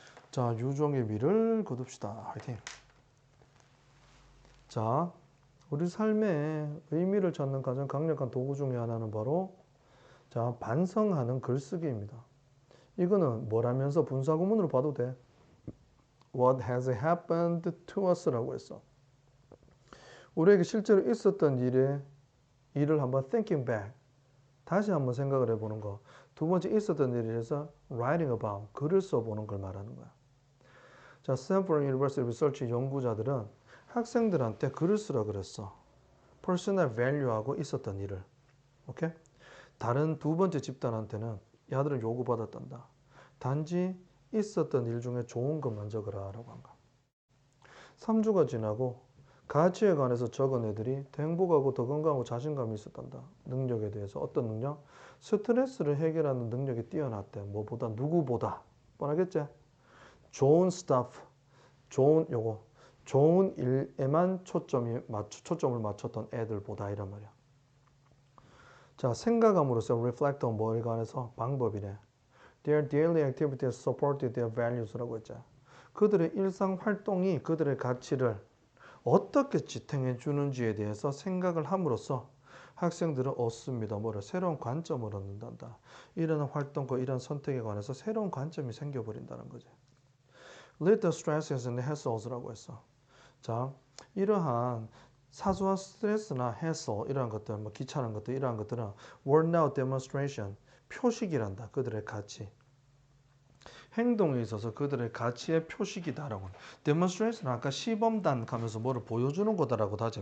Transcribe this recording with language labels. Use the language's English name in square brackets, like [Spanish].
[Korean] 자, 유종의 미를 거둡시다. 화이팅. 자, 우리 삶의 의미를 찾는 가장 강력한 도구 중에 하나는 바로 자, 반성하는 글쓰기입니다. 이거는 뭐라면서 분사구문으로 봐도 돼. [English] What has happened to us라고 했어. [Korean] 우리에게 실제로 있었던 일을 한번 [English] thinking back, [Korean] 다시 한번 생각을 해보는 거. 두 번째, 있었던 일에 대해서 [English] writing about, [Korean] 글을 써보는 걸 말하는 거야. 자, Stanford University Research 연구자들은 학생들한테 글을 쓰라 그랬어. personal value하고 있었던 일을. 오케이? 다른 두 번째 집단한테는 야들은 요구받았단다. 단지 있었던 일 중에 좋은 것만 적으라 라고 한 거야. 3주가 지나고 가치에 관해서 적은 애들이 더 행복하고 더 건강하고 자신감이 있었단다. 능력에 대해서. 어떤 능력? 스트레스를 해결하는 능력이 뛰어났대. 뭐보다? 누구보다. 뻔하겠지? 좋은 stuff, 좋은 일에만 초점을 맞췄던 애들보다 이란 말이야. 자, 생각함으로써 [English] reflect on [Korean] 뭐에 관해서 방법이래. [English] Their daily activities supported their values라고 했죠. [Korean] 그들의 일상 활동이 그들의 가치를 어떻게 지탱해 주는지에 대해서 생각을 함으로써 학생들은 얻습니다. 뭐를? 새로운 관점을 얻는단다. 이런 활동과 이런 선택에 관해서 새로운 관점이 생겨버린다는 거지. [English] Lead the stresses and hassles라고 했어. [Korean] 자, 이러한 사소한 스트레스나 hassle 이러한 것들, 뭐 귀찮은 것들 이러한 것들은 [English] were now demonstration, [Korean] 표식이란다. 그들의 가치. 행동에 있어서 그들의 가치의 표식이다라고. demonstration은 아까 시범단 하면서 뭐를 보여주는 거다라고도 하죠.